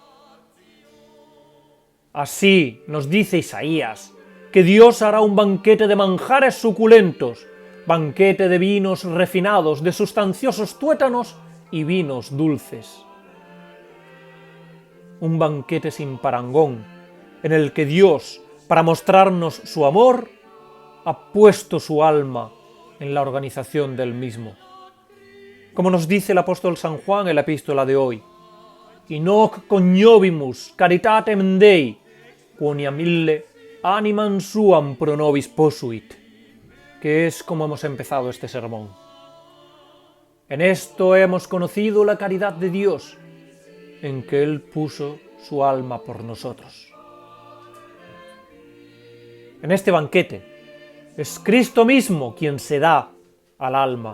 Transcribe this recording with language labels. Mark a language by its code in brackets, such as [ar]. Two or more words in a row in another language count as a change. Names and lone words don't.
[es] Así nos dice Isaías, que Dios hará un banquete de manjares suculentos, banquete de vinos refinados, de sustanciosos tuétanos y vinos dulces. Un banquete sin parangón, en el que Dios, para mostrarnos su amor, ha puesto su alma en la organización del mismo. Como nos dice el apóstol San Juan en la epístola de hoy, [la] «In hoc coniovimus caritatem Dei, quoniam ille animam suam pro nobis posuit», [es] que es como hemos empezado este sermón. En esto hemos conocido la caridad de Dios, en que Él puso su alma por nosotros. En este banquete es Cristo mismo quien se da al alma.